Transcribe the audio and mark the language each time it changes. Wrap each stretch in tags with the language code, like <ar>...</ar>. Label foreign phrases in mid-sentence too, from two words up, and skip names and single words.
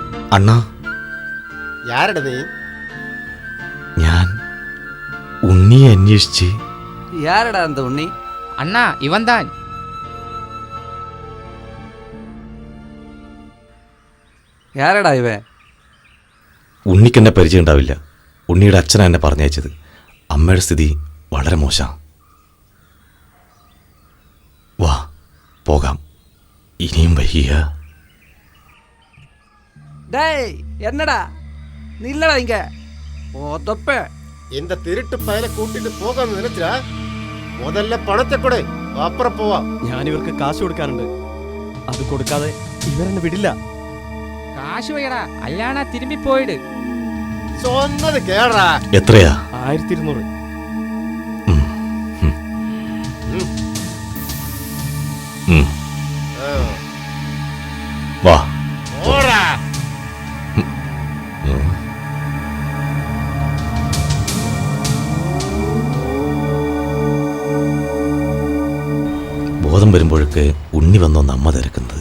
<ml>അണ്ണാ,</ml> <ta>யாரடா நீ?</ta> <ml>ഞാൻ ഉണ്ണിയെ അന്വേഷിച്ച്.</ml> <ta>யாரடா அந்த உண்ணி? அண்ணா இவன்தான். யாரடா இவன்?</ta> <ml>ഉണ്ണിക്കെന്നെ പരിചയം ഉണ്ടാവില്ല. ഉണ്ണിയുടെ അച്ഛനാ എന്നെ പറഞ്ഞയച്ചത്. അമ്മയുടെ സ്ഥിതി വളരെ മോശം. വാ പോകാം, ഇനിയും വയ്യ.</ml> <ta>டேய் என்னடா நில்லடா இங்க ஓதப்ப. இந்த திருட்டு பயலை கூட்டிட்டு போகாம நினைச்சா முதல்ல பணத்தை கொடு, அப்புறம் போவாம்.</ta> <ml>ഞാൻ ഇവർക്ക് കാശ് കൊടുക്കാനുണ്ട്. അത് കൊടുക്കാതെ ഇവരെന്നെ വിടില്ല.</ml> <ta>காசு வைடா, அல்லானா திரும்பி போயிடு. சொன்னது கேடா.</ta> <ml>എത്രയാ? 1200. വാ.</ml> <ta>போடா.</ta> <ml>ബോധം വരുമ്പോഴൊക്കെ ഉണ്ണി വന്നോന്ന് അമ്മ തിരക്കുന്നത്.</ml>